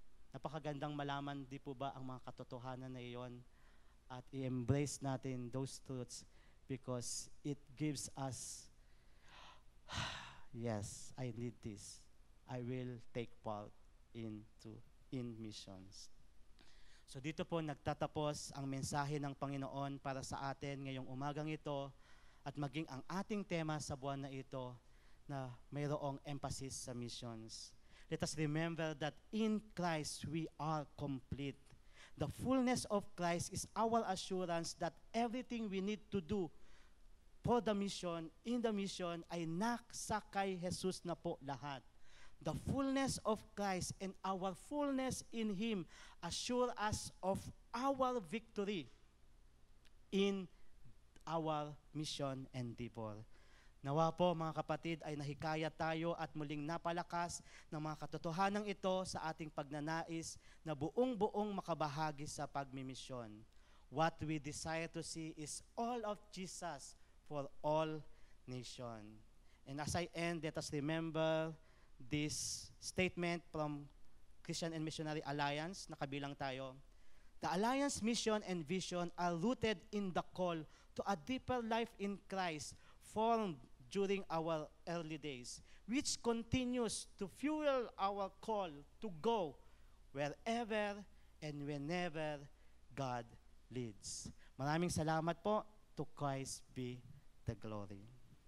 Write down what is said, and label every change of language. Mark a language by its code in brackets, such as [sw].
[tl] Napakagandang malaman, di po ba, ang mga katotohanan na iyon at i-embrace natin [en] those truths because it gives us, yes, I need this. I will take part in missions. [tl] So dito po nagtatapos ang mensahe ng Panginoon para sa atin ngayong umagang ito at maging ang ating tema sa buwan na ito na mayroong emphasis sa missions. [en] Let us remember that in Christ we are complete. The fullness of Christ is our assurance that everything we need to do for the mission, in the mission, [tl] ay nasa kay Jesus na po lahat. [en] The fullness of Christ and our fullness in Him assure us of our victory in our mission endeavor. [tl] Nawa po mga kapatid ay nahikayat tayo at muling napalakas ng mga katotohanan ito sa ating pagnanais na buong-buong makabahagi sa pagmimisyon. [en] What we desire to see is all of Jesus for all nation. And as I end, let us remember this statement from Christian and Missionary Alliance, [tl] nakabilang tayo. [en] The Alliance mission and vision are rooted in the call to a deeper life in Christ formed during our early days, which continues to fuel our call to go wherever and whenever God leads. [tl] Maraming salamat po. [en] To Christ be the glory.